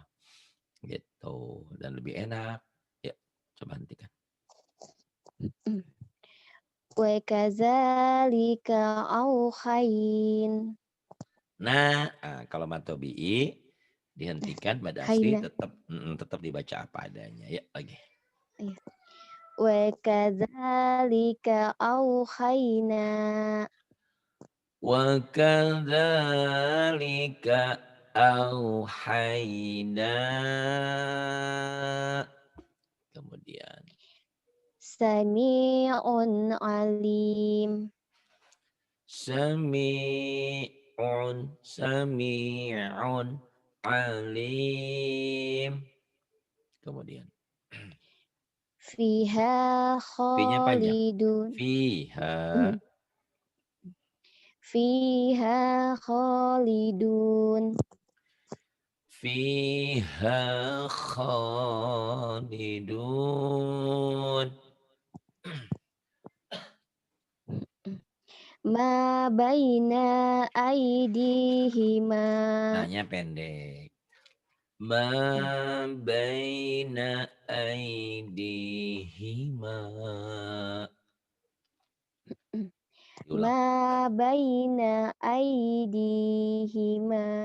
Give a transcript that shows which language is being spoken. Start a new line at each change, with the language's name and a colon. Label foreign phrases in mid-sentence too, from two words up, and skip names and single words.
Indonesian: Gitu. Dan lebih enak. Ya, coba hentikan.
Arabic: وكذلك أوحين.
Indonesian: Nah, kalau matobi'i dihentikan pada asli
Arabic: هينا.
Indonesian: tetap dibaca apa adanya. Ya, lagi.
Arabic: وكذلك أوحينا. وكذلك أوحينا.
Indonesian: Kemudian
Arabic: سميع عليم. سميع عليم.
Indonesian: Kemudian
Arabic: فيها
Indonesian: Fi-nya panjang.
Arabic: خالدون. فيها. فيها خالدون. فيها خالدون. ما بين أيديهما.
Indonesian: Nanya pendek.
Arabic: ما بين أيديهما.
Indonesian: Diulang.
Arabic: ما بين أيديهما.